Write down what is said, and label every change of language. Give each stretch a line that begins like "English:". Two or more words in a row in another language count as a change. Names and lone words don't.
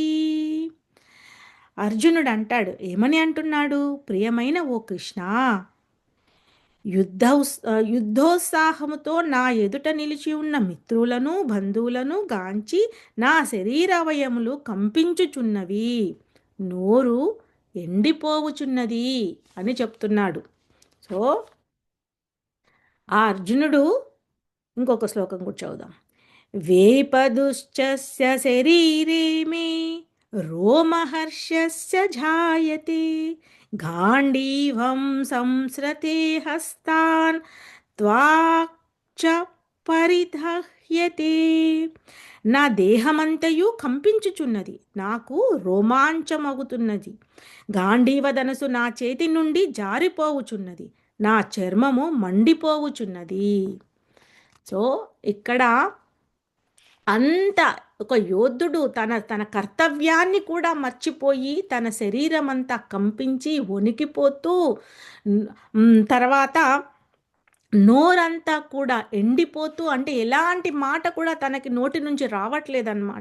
Telugu: అర్జునుడు అంటాడు, ఏమని అంటున్నాడు, ప్రియమైన ఓ కృష్ణ, యుద్ధోత్సాహముతో నా ఎదుట నిలిచి ఉన్న మిత్రులను బంధువులను గాంచి నా శరీరవయములు కంపించుచున్నవి, నోరు ఎండిపోవుచున్నది అని చెప్తున్నాడు. సో ఆ అర్జునుడు ఇంకొక శ్లోకం కూడా చదువుదాం.
Sanskrit: वेपदुश्चस्य शरीरे मे रोमहर्षस्य जायते गाण्डीवं संसृते हस्तान् त्वाक् च పరిదహ్యతే.
Telugu: నా దేహమంతయు కంపించుచున్నది, నాకు రోమాంచమగుతున్నది. గాంధీవ ధనసు నా చేతి నుండి జారిపోవుచున్నది, నా చర్మము మండిపోవుచున్నది. సో ఇక్కడ అంత ఒక యోధుడు తన తన కర్తవ్యాన్ని కూడా మర్చిపోయి తన శరీరం అంతా కంపించి వణికిపోతూ తర్వాత నోరంతా కూడా ఎండిపోతూ, అంటే ఎలాంటి మాట కూడా తనకి నోటి నుంచి రావట్లేదన్నమాట.